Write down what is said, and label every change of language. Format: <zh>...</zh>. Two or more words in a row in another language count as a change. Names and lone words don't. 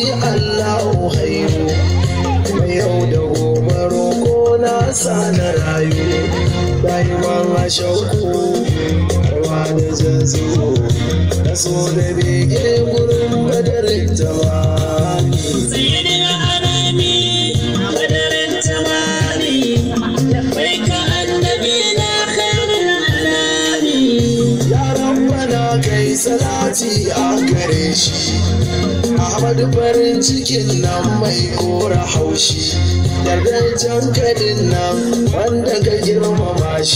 <ha>Allahu haihu. Mai yau da gobe roƙo na sa na rayu. Rayuwar mashauku, harwa da zanzu. Na so da bege gurin badarin tamani.</ha> <ar>سيد الأنام بدر التمام. لبيك النبي يا خير الأنام.</ar> <ha>Ya Rabbana kai salati a gare shi. Ahmad farin cikin nan mai kora haushi. Darajan kadin nan wanda ka girmama</ha>